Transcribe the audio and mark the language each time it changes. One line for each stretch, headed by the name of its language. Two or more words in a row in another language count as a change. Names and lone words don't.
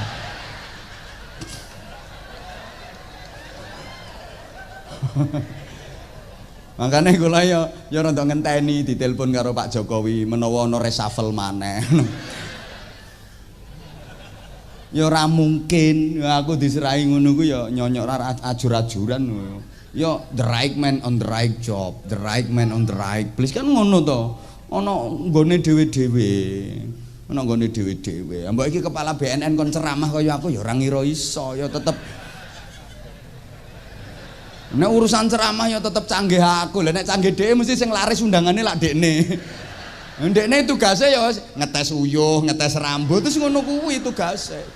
Javanese: Makanya kula ya rada ngenteni ditelepon karo Pak Jokowi menawa ana reshuffle maneh. Ya ora mungkin aku diserahi ngono ku ya nyonyok ajur-ajuran.
English: Ya the right man on the right job, the right man on the right place
Javanese: kan ngono to. Ana nggone dhewe-dhewe. Ana nggone dhewe-dhewe. Mbok iki kepala BNN kon ceramah kaya aku ya ora ngira iso, ya tetep nek urusan ceramah ya tetep canggih aku. Lah nek canggih dhewe mesti sing laris undangane lak dekne. Ndekne tugase ya ngetes uyuh, ngetes rambut terus ngono kuwi tugase.